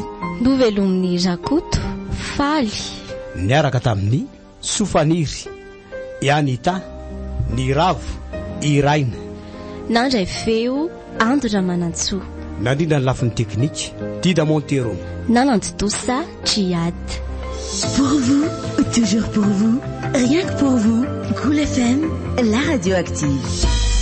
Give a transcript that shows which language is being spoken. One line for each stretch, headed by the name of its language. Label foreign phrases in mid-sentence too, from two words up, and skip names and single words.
Malagasy: Novelomin'ny Rakoto faly. Niaraka tamin'ny Sofaniry, i Anita, ny Ravo, i Raina. Nandray feo Andra Manantsoa. Nandrindra ny lafin'ny teknika Dida Montero. Nanantotosa Triad.
French: Pour vous, toujours pour vous, rien que pour vous, Cool FM, la radio active.